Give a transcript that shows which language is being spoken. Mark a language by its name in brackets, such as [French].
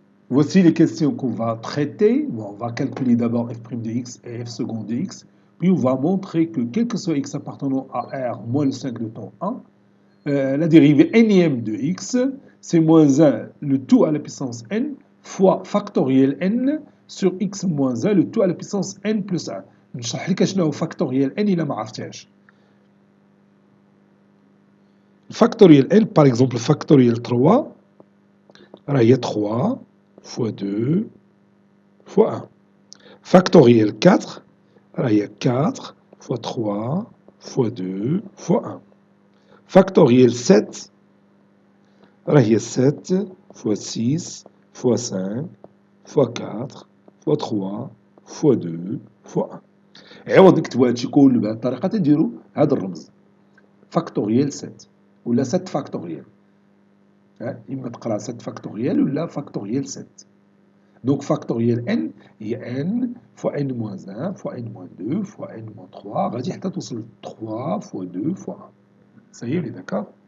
[French] Voici les questions qu'on va traiter. Bon, on va calculer d'abord f' de x et f seconde de x, puis on va montrer que quel que soit x appartenant à R moins le singleton 1, la dérivée nème de x, c'est moins 1 le tout à la puissance n fois factoriel n sur x moins 1 le tout à la puissance n plus 1. [Arabic] نشرح لك شنو هو factoriel n إلا ما عرفتهاش. [French] Factoriel n, par exemple, factoriel 3, alors il y a 3 fois 2 fois 1. Factoriel 4, alors il y a 4 fois 3 fois 2 fois 1. Factoriel 7, alors il y a 7 fois 6 fois 5 fois 4 fois 3 fois 2 fois 1. [Arabic] عوض نكتبوا هادشي كله بهذه الطريقة تنديروا هذا الرمز فاكتوريال 7 ولا 7 فاكتوريال. إما تقرا 7 فاكتوريال ولا فاكتوريال 7. [French] Donc factoriel n هي n fois n moins 1 fois n moins 2 fois n moins 3 [Arabic] غادي حتى توصل [French] 3 fois 2 fois 1. Ça y est, on est d'accord?